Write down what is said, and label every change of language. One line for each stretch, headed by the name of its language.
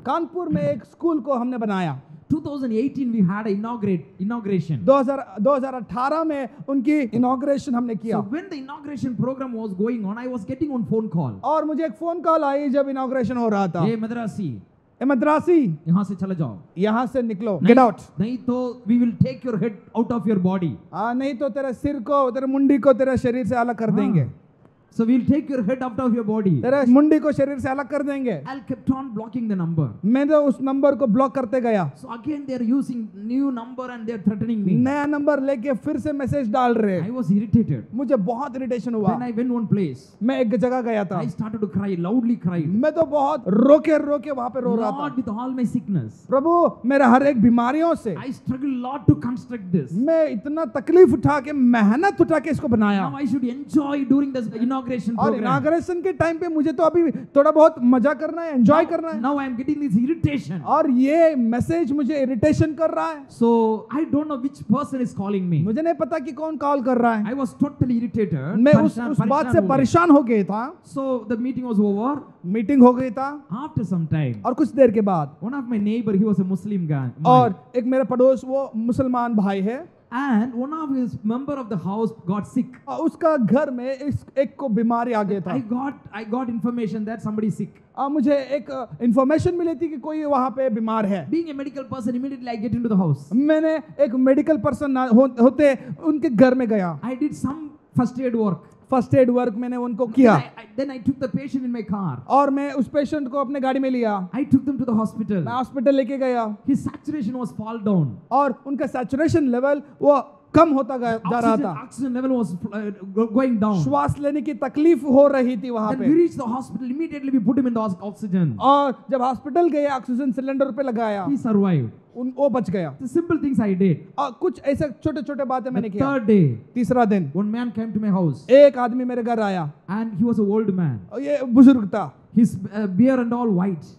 Hindi: कानपुर में एक स्कूल को हमने बनाया।
English: 2018 we had an inauguration.
Hindi: 2018 में उनकी इनॉग्रेशन हमने
English: So
Hindi: किया,
English: when the inauguration program was going on, I was getting one phone call.
Hindi: और मुझे एक फोन कॉल आई जब इनॉग्रेशन हो रहा था।
English: Hey Madrasi,
Hindi: ए मद्रासी, यहाँ से चले जाओ. यहाँ से निकलो, गेट आउट। नहीं तो
English: we will take your head out of your body.
Hindi: नहीं तो तेरे सिर को, तेरे मुंडी को तेरे शरीर से अलग कर देंगे।
English: So we'll take your head out of your body.
Hindi: तेरे मुंडी को शरीर से अलग कर देंगे।
English: I kept on blocking the number.
Hindi: मैं तो उस नंबर को ब्लॉक करते गया।
English: So again they are using new number and they are threatening me.
Hindi: नया नंबर लेके फिर से मैसेज डाल रहे।
English: I was irritated.
Hindi: मुझे बहुत इरिटेशन हुआ।
English: Then I went one place.
Hindi: मैं एक जगह गया था,
English: I started to cry, loudly cried.
Hindi: मैं तो बहुत रोके रोके वहां पे रो रहा
English: Lord,
Hindi: था।
English: with all my sickness,
Hindi: प्रभु मेरे हर एक बीमारियों से
English: I struggled a lot to construct this.
Hindi: मैं इतना तकलीफ उठा के, मेहनत उठा के इसको बनाया।
English: Now I should enjoy during this inauguration
Hindi: और
English: program.
Hindi: इनॉग्रेशन के टाइम पे मुझे तो अभी थोड़ा बहुत मजा करना है, एंजॉय करना है।
English: Now I am getting this irritation.
Hindi: और ये मैसेज मुझे इरिटेशन कर रहा है।
English: So I don't know which person is calling me.
Hindi: मुझे नहीं पता कि कौन कॉल कर रहा है।
English: I was totally irritated.
Hindi: मैं उस बात से परेशान हो गया था।
English: So the meeting was over.
Hindi: Meeting हो गई था,
English: After some time,
Hindi: और कुछ देर के बाद
English: one of my neighbor, he was a Muslim guy.
Hindi: और एक मेरा पड़ोस, वो मुसलमान भाई है,
English: And one of his member of the house got sick.
Hindi: उसका घर में एक को बीमारी आ गया था।
English: I got information that somebody is sick.
Hindi: मुझे एक इंफॉर्मेशन मिली थी कि कोई वहाँ पे बीमार है।
English: Being a medical person, immediately I get into the house.
Hindi: मैंने एक मेडिकल पर्सन होते उनके घर में गया।
English: I did some first aid work.
Hindi: First aid work मैंने उनको किया।
English: Then I took the patient in my car.
Hindi: और मैं उस पेशेंट को अपने गाड़ी में लिया।
English: I took them to the hospital.
Hindi: मैं हॉस्पिटल लेके गया।
English: His saturation was fall down.
Hindi: और उनका सैचुरेशन लेवल वो कम होता जा रहा था।
English: Oxygen level was going down.
Hindi: श्वास लेने की तकलीफ हो रही थी वहाँ
English: Then
Hindi: पे।
English: we reached the hospital. Immediately we put him in the oxygen.
Hindi: और जब हॉस्पिटल गए ऑक्सीजन सिलेंडर पे लगाया,
English: He survived.
Hindi: वो बच गया।
English: The simple things I did.
Hindi: और कुछ ऐसे छोटे छोटे बातें मैंने
English: The
Hindi: किया।
English: third day,
Hindi: तीसरा दिन
English: one man came to my house.
Hindi: एक आदमी मेरे घर आया
English: And he was an old man.
Hindi: और ये बुजुर्ग था।
English: His beard and all white.